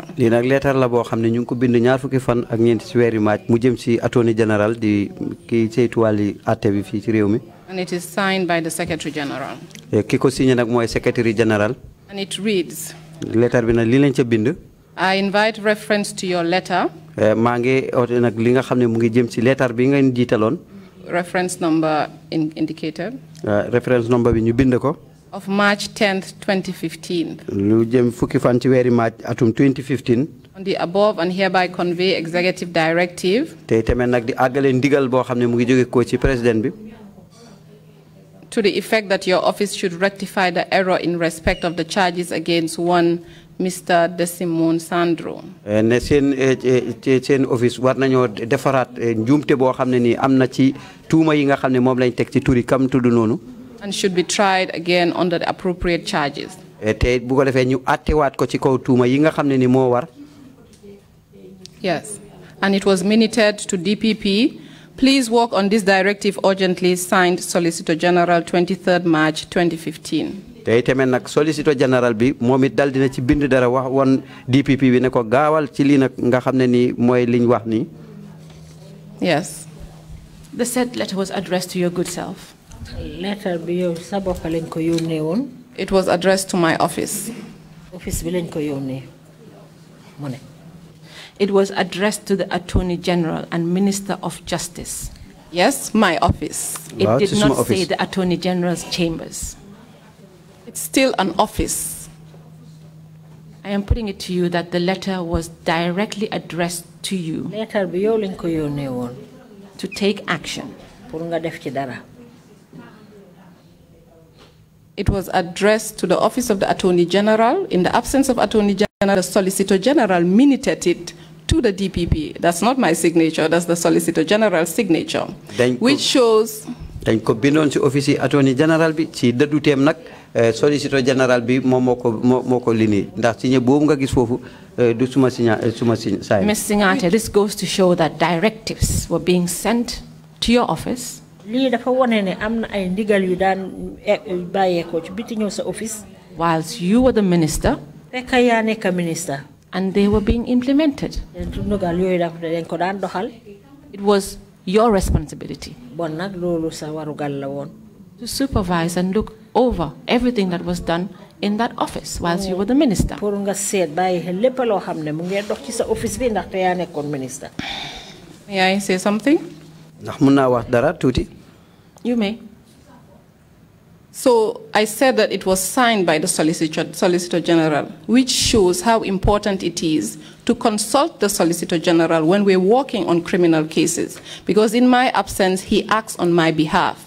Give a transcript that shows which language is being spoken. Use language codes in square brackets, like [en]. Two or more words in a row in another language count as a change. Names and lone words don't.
[wo] Lii nag letter la boo xam ne ñu ngi ko bind ñaar fukki fan ak ñeent ci weeri March mu jëm ci [en] Attorney General [wo] di kii saytu wàlli àtte bi fii ci réew mi. [en] And it is signed by the Secretary General. [wo] Ki ko signé nag mooy [en] Secretary General. And it reads, [wo] letter bi nag lii lañ ca bind. [en] I invite reference to your letter. [wo] Maa ngi oote nag li nga xam ne mu ngi jëm ci letter bi ngeen jiitaloon. [en] Reference number indicated. Reference number [wo] bi ñu bind ko. [en] Of March 10th, 2015. [wo] Lu jëm fukki fan ci weeri March atum 2015. [en] On the above and hereby convey executive directive. [wo] Te tamit nag di àggale ndigal boo xam ne mu ngi jóge ko ci président bi. [en] To the effect that your office should rectify the error in respect of the charges against one Mr. Desimon Sandro. [wo] Ne seen office war nañoo defaraat njuumte boo xam ne nii am na ci tuuma yi nga xam ne moom lañ teg ci turi kam tudd noonu. [en] And should be tried again under the appropriate charges. [wo] Te bu ko defee ñu attewaat ko ci kaw tuuma yi nga xam ne ni moo war. [en] Yes. And it was minuted to DPP. Please work on this directive urgently. Signed, Solicitor General, 23rd March 2015. [wo] Te tamit nag [en] Solicitor General [wo] bi moom it dal dina ci bind dara wax woon DPP bi ne ko gaawal ci lii nag nga xam ne ni mooy liñ wax nii. [en] Yes. The said letter was addressed to your good self. [wo] Letter bi yow sa bopp lañ ko yónnee woon. [en] It was addressed to my office. Office bi lañ ko yónnee mu ne. It was addressed to the Attorney General and Minister of Justice. Yes, my office. It did not say the Attorney General's chambers. It's still an office. I am putting it to you that the letter was directly addressed to you. [wo] Letter bi yow lañ ko yónnee woon. [en] To take action. [wo] Pour nga def ci dara. [en] It was addressed to the Office of the Attorney General. In the absence of Attorney General, the Solicitor General minuted it to the DPP. That's not my signature, that's the Solicitor General's signature, which shows... [wo] dañ ko bindoon ci office [en] Attorney General [wo] bi ci dëddu teem nag [en] Solicitor General [wo] bi moom moo ko lini ndax signé boobu nga gis foofu du suma sign. [en] Ms. Singhateh, this goes to show that directives were being sent to your office. [wo] Lii dafa wone ne am na ay ndigal yu daan bàyyeekoo ci biti ñëw sa office. [en] Whilst you were the minister. [wo] Fekk yaa nekk minister. [en] And they were being implemented. [wo] Ndogal yooyu dañ ko daan doxal. [en] It was your responsibility. [wo] Bon nag loolu sa warugal la woon. [en] To supervise and look over everything that was done in that office whilst you were the minister. [wo] Pour nga seet bàyyi xel lépp loo xam ne mu ngi dox ci sa office bi ndaxte yaa nekkoon minister. [en] May I say something? [wo] Ndax mun naa wax dara tuuti. [en] You may. So I said that it was signed by the Solicitor General, which shows how important it is to consult the Solicitor General when we're working on criminal cases, because in my absence, he acts on my behalf.